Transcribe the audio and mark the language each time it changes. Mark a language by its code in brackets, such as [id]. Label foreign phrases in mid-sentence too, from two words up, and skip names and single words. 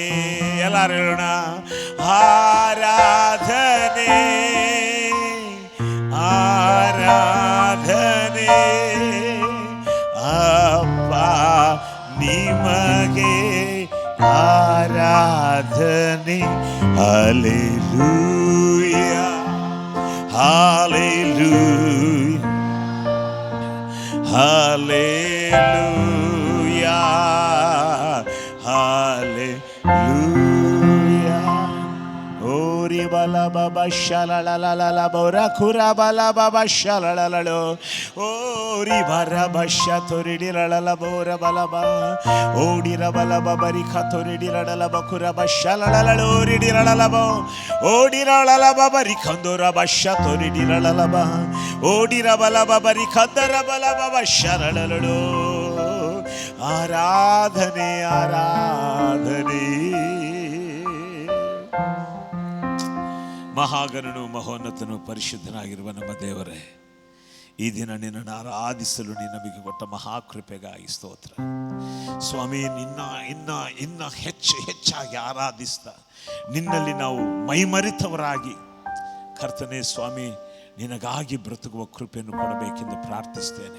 [kn] ಎಲ್ಲರೂ ಹೇಳೋಣ, ಆರಾಧನೆ ಆರಾಧನೆ ಅಪ್ಪ ನಿಮಗೆ ಆರಾಧನೆ. ಹಲ್ಲೆಲೂಯ ಹಲ್ಲೆಲೂಯ ಹಲ್ಲೆಲೂಯ ಹಲ್ಲೆಲೂಯ. ಓರಿ ಬಲ ಬಬ ಶಲಲಲಲ ಬೋರ ಖುರ ಬಲ ಬಬ ಶಲಲಲೋ ಓರಿ ಬರ ಬಶ ತೊರಿಡಿರಳಲ ಬೋರ ಬಲ ಬ ಓಡಿರ ಬಲ ಬಬರಿ ಖತೊರಿಡಿರಳಲ ಬಕುರ ಬಶಲಲಲೋ ರಿಡಿರಳಲ ಬೋ ಓಡಿರಳಲ ಬಬರಿ ಖಂದೋರ ಬಶ ತೊರಿಡಿರಳಲ ಬ ಓಡಿರ ಬಲ ಬಬರಿ ಖಂದರ ಬಲ ಬಬ ಶರಳಲೋ. ಆರಾಧನೆ ಆರಾಧನೆ. ಮಹಾಗಣನು ಮಹೋನ್ನತನು ಪರಿಶುದ್ಧನಾಗಿರುವ ನಮ್ಮ ದೇವರೇ, ಈ ದಿನ ನಿನ್ನನ್ನು ಆರಾಧಿಸಲು ನಮಗೆ ಕೊಟ್ಟ ಮಹಾಕೃಪೆಗಾಗಿ ಸ್ತೋತ್ರ ಸ್ವಾಮಿ. ಇನ್ನ ಹೆಚ್ಚಾಗಿ ಆರಾಧಿಸ್ತಾ ನಿನ್ನಲ್ಲಿ ನಾವು ಮೈಮರಿತವರಾಗಿ ಕರ್ತನೇ ಸ್ವಾಮಿ ನಿನಗಾಗಿ ಬ್ರತುಕುವ ಕೃಪೆಯನ್ನು ಕೊಡಬೇಕೆಂದು ಪ್ರಾರ್ಥಿಸ್ತೇನೆ.